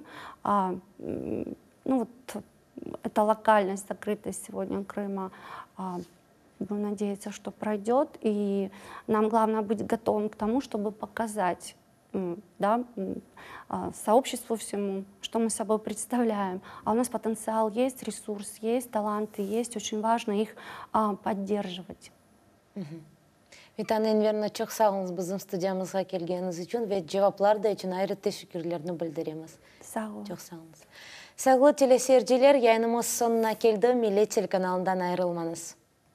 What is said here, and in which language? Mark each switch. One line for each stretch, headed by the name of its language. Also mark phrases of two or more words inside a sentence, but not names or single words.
Russian: Ну вот эта локальность, закрытость сегодня Крыма, будем надеяться, что пройдет, и нам главное быть готовым к тому, чтобы показать, да, сообществу всему, что мы собой представляем. А у нас потенциал есть, ресурс есть, таланты есть, очень важно их поддерживать.
Crimean Tatar: Витаны Энверна, çok sağ olunuz bizim stüdyamıza gelgeniz için ve cevaplar da için ayrı teşekkürlerini bildiremiz. Sağ olun. Çok sağ olunuz. Sağlı teleseyirciler, yayınımız sonuna geldi. Millet Telekanalından ayrılmanız.